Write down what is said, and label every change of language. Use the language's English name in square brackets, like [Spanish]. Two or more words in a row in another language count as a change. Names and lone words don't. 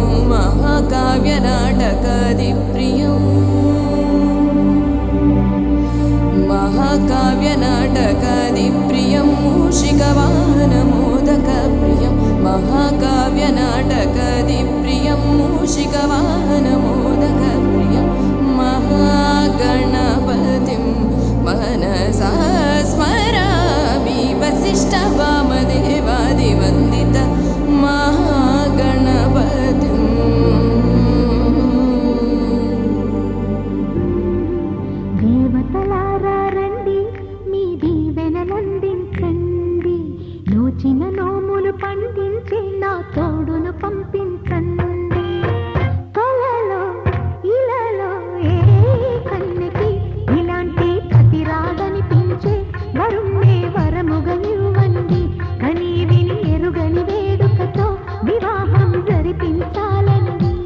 [Sanskrit] महाकाव्यनाटकादिप्रियम् महाकाव्यनाटकादिप्रियं मूषिकवाहनमोदकप्रियं महाकाव्यनाटकादिप्रियं मूषिकवाहनमोदकप्रियं महागणपतिं मनसा स्मरामि वसिष्ठवामदेवादिवन्दित महागणपतिम् [Telugu] దేవతలారా రండి మీ దీవెనలందించండి నోచిన నోములు పండించి నా తోడును పంపించండి కలలో ఇలలో ఏ కన్నెకి ఇలాంటి కథ రాదనిపించే వరుణ్ణే వరముగా ఇవ్వండి కని విని ఎరుగని వేడుకతో వివాహం జరిపించాలండి